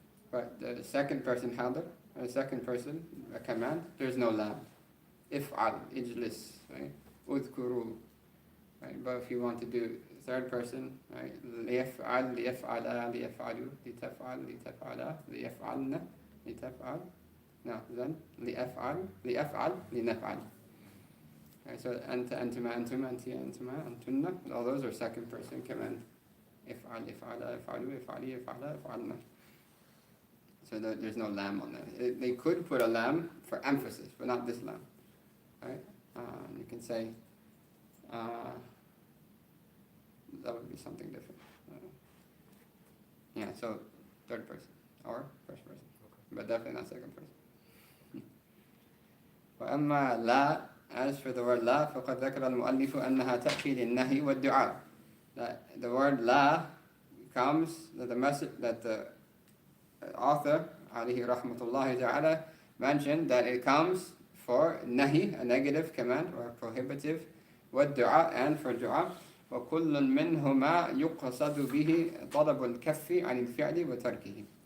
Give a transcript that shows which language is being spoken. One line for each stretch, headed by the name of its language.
English: But the second person hadr, the second person, a command, there's no lam.
Arabic: If'al, ijlis, right? Udhkuru. Right?
English: But if you want to do third person, right?
Arabic: ليفعل, ليفعلا, ليفعلوا, لتفعل, لتفعلا, ليفعلن, لتفعل.
English: No, then
Arabic: ليفعل, لنفعل.
English: Right, so
Arabic: anta, antuma, antuma, antiya, antuma, antunna,
English: all those are second person command.
Arabic: If'al, if'ala, if'alu, if'ali, if'ala, if'alna.
English: So there's no lam on that. They could put a lam for emphasis, but not this lam. Right? You can say, that would be something different. Yeah, so third person or first person, but definitely not second person.
Arabic: وأما لا,
English: as for the word
Arabic: لا, فقد ذكر المؤلف أنها تأتي للنهي والدعاء.
English: That the word لا comes, that the message that the author,
Arabic: عليه رحمة الله تعالى,
English: mentioned that it comes for nahi, a negative command or a prohibitive,
Arabic: والدعاء,
English: and for dua.
Arabic: وكل منهما يقصد به طلب الكف عن الفعل وتركه.